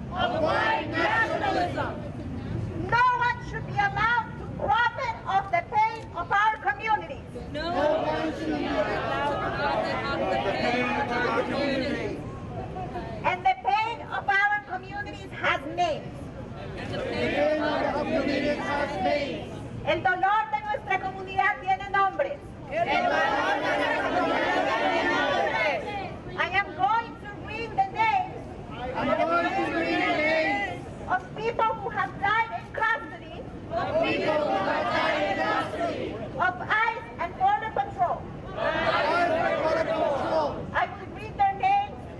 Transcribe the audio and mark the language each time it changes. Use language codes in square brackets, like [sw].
[en] Of white nationalism. No one should be allowed to profit off the pain of our communities. No one should be allowed to profit off the pain of our communities. And the pain of our communities has names. And the pain of our communities has names. [es] El dolor de nuestra comunidad tiene nombres. El dolor de nuestra comunidad tiene nombres. [en] I am going to read the names. I'm going to read the names of people who have died in custody of people who have died in custody of ICE and Border Patrol. I will read their names.